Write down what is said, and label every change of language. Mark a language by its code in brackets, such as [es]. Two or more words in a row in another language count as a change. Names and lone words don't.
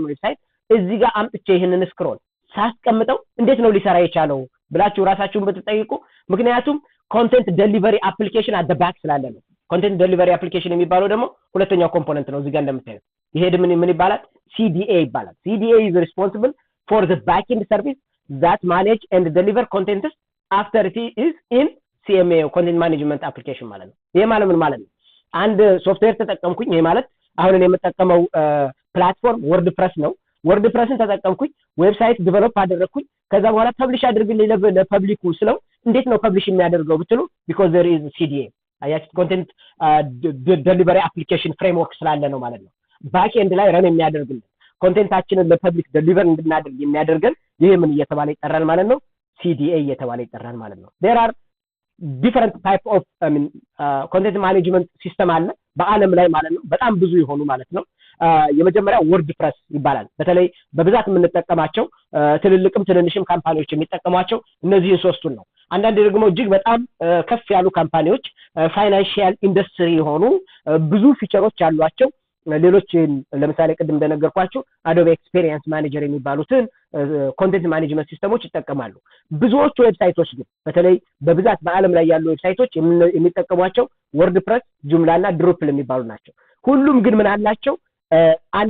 [am] ዌብሳይት እዚህ ጋር አምጥቼ ይሄንን ስክሮል ሳስቀምጠው እንዴት ነው ሊሰራ የቻለው ብላችሁ ራሳችሁን ብትጠይቁ ምክንያቱም [en] content delivery application at the back [am] ስላለ ነው ኮንቴንት [en] delivery application [am] የሚባለው ደግሞ ሁለተኛው ኮምፖነንት ነው እዚህ ጋር እንደምታዩት ይሄ ምን ይባላል CDA ይባላል [en] CDA is responsible for the backend service that manage and deliver contents after it is in CMA content management application [am] ማለት ነው ይሄ ማለት ምን ማለት ነው አንድ ሶፍትዌር ተጠቀምኩኝ ይሄ ማለት አሁን እኔ የምጠቀመው ፕላትፎርም ወርድፕረስ ነው ወርድፕረስን ተጠቀምኩኝ [en] website develop [am] አደረኩኝ ከዛ በኋላ ፐብሊሽ አድርግልኝ ለፐብሊኩ ስለው እንዴት ነው ፐብሊሽ የሚያደርገው ብትሉ [en] because there is CDA [am] አያችሁ ኮንቴንት [en] delivery application framework [am] ስላለ ነው ማለት ነው [en] back end [am] ላይ ረን የሚያደርግልን ኮንቴንታችንን [en] public deliver [am] እንድናደርግ የሚያደርገን ይሄ ምን እየተባለ ይጠራል ማለት ነው CDA እየተባለ ይጠራል ማለት ነው [en] there are different type of content management system [am] አለ በአለም ላይ ማለት ነው በጣም ብዙ ይሆኑ ማለት ነው የመጀመሪያው ወርድፕረስ ይባላል በተለይ በብዛት የምንጠቀማቸው ትልልቅም ትንንሽም ካምፓኒዎች የሚጠቀሟቸው እነዚህ ሶስቱን ነው አንዳንድ ደግሞ እጅግ በጣም ከፍ ያሉ ካምፓኒዎች [en] financial industry [am] የሆኑ ብዙ ፊቸሮች ያሏቸው ሌሎች ለምሳሌ ቅድም እንደነገርኳችሁ Adobe Experience Manager የሚባሉትን [en] content management systems [am] ይጠቀማሉ ብዙዎቹ ዌብሳይቶች ግን በተለይ በብዛት በአለም ላይ ያሉ ዌብሳይቶች የሚጠቀሟቸው ወርድፕረስ ጁምላና ድሮፕል የሚባሉ ናቸው ሁሉም ግን ምን አላቸው አንድ